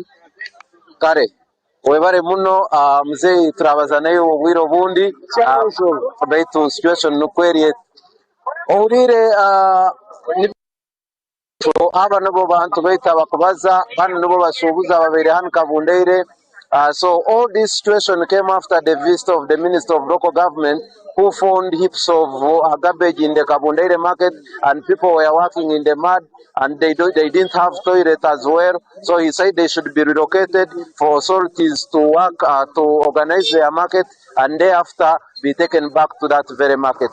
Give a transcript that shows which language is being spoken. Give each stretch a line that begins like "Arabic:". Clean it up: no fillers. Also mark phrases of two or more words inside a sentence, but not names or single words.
Tooro: kare webare muno mzee turabaza nayo obwiro bundi baitu situation nukweriye orire aba nabo bantu baita bakubaza bano nabo basubuza babere hano Kabundere.
English: So all this situation came after the visit of the Minister of Local Government, who found heaps of garbage in the Kabundere market, and people were working in the mud, and they didn't have toilet as well. So he said they should be relocated for authorities to work to organize their market, and thereafter be taken back to that very market.